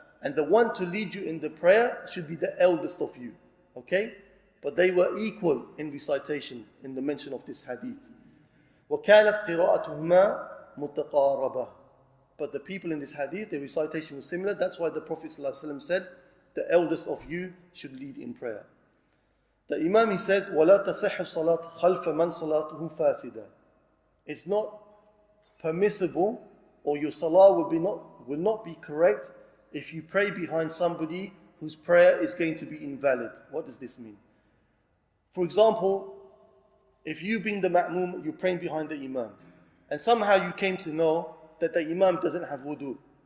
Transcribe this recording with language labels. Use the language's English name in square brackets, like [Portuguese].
[English] And the one to lead you in the prayer should be the eldest of you. Okay? But they were equal in recitation in the mention of this hadith. [Arabic] وَكَانَتْ قِرَاءَتُهُمَا مُتَقَارَبَةً. [English] But the people in this hadith, their recitation was similar. That's why the Prophet ﷺ said, the eldest of you should lead in prayer. The Imam, he says, [Arabic] وَلَا تَصِحُّ الصَّلَاةُ خَلْفَ مَنْ صَلَاتُهُ فَاسِدًا. [English] It's not permissible, or your salah will not be correct if you pray behind somebody whose prayer is going to be invalid. What does this mean? For example, if you being the ma'mum, you're praying behind the imam, and somehow you came to know that the imam doesn't have wudu.